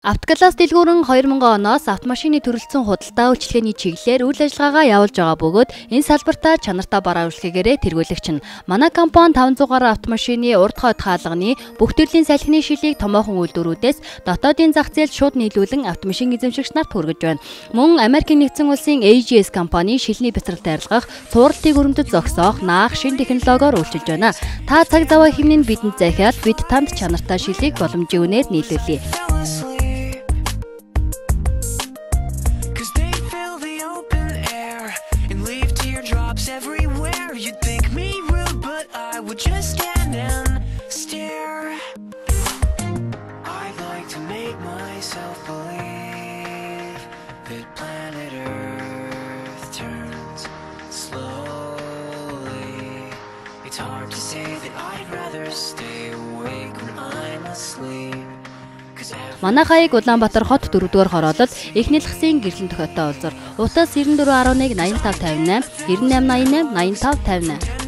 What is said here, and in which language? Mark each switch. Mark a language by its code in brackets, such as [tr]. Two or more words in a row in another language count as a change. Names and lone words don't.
[mn] Автогалаас дэлгүүрэн 2000 оноос автомашины төрөлцсөн худалдаа үйлчлэгээний чиглэлээр үйл ажиллагаагаа явуулж байгаа бөгөөд энэ салбартаа чанартай бараа үйлчлэгээгээрээ тэргүүлэгч нь манай компани 500 гаруй автомашины урд хойд хаалганы бүх төрлийн салхины шилийг томоохон үйлдвэрүүдээс дотоодын зах зээлд шууд нийлүүлэн автомашин эзэмшигч нарт хүргэж байна. Мөн Америкийн нэгдсэн улсын AGS компани шилний бяцралд арилгах, цувралтыг өрөмдөж зогсоох, наах шинэ технологиор үйлчилж байна. Та цаг зав хэмнэн бидэнд захиал бид танд чанартай шилийг боломжийн үнээр нийлүүлье. [en] Everywhere you'd think me rude, but I would just stand and stare. I'd like to make myself believe that planet Earth turns slowly. It's hard to say that I'd rather stay awake when I'm asleep. [mn] Манай хаяг Улаанбаатар хот 4-р хороолол эхний лхсын гэрлэн тохиолтой улзар. Утас 9411 8558 9888 8558